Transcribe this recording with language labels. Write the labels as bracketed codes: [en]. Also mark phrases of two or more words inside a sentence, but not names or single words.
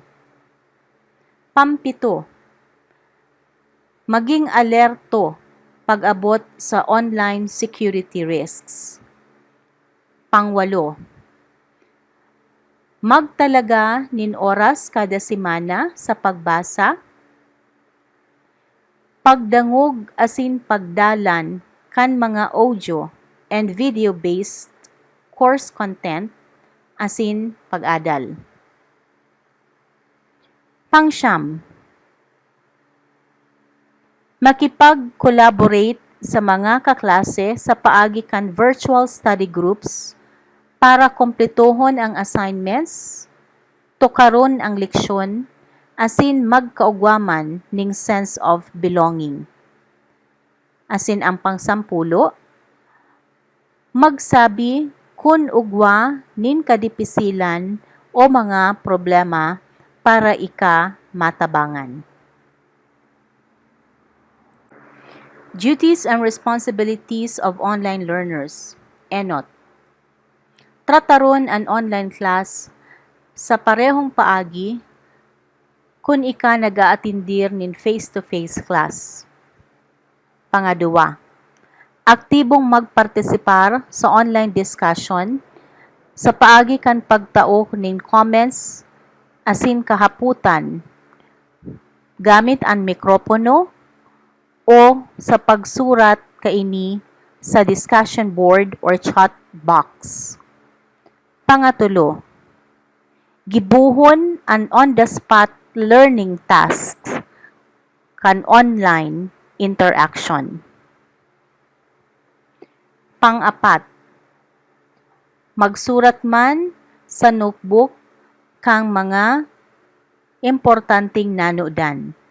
[bik] Pampito, maging alerto pag-abot sa [en] online security risks. [bik] Pangwalo, magtalaga nin oras kada semana sa pagbasa, pagdangog asin pagdalan kan mga [en] audio and video-based course content [bik] asin pag-adal. Pangsyam, makipag-collaborate sa mga kaklase sa paagi kan [en] virtual study groups [bik] para kompletuhon ang assignments, tukaron ang leksyon, asin magkaugwaman ning [en] sense of belonging. [bik] Asin ang pangsampulo, magsabi kun ugwa nin kadipisilan o mga problema para ika matabangan. [en] Duties and responsibilities of online learners. ENOT. [bik] Trataron ang [en] online class [bik] sa parehong paagi kung ika nag-aatindir nin [en] face-to-face class. [bik] Pangadua, aktibong magpartisipar sa [en] online discussion [bik] sa paagi kan pagtao nin comments asin kahaputan gamit ang mikropono o sa pagsurat kaini sa [en] discussion board or chat box. [bik] Pangatulo, gibuhon ang [en] on-the-spot learning tasks [bik] kan [en] online interaction. [bik] Pang-apat, magsurat man sa notebook kang mga importanteng nanudan.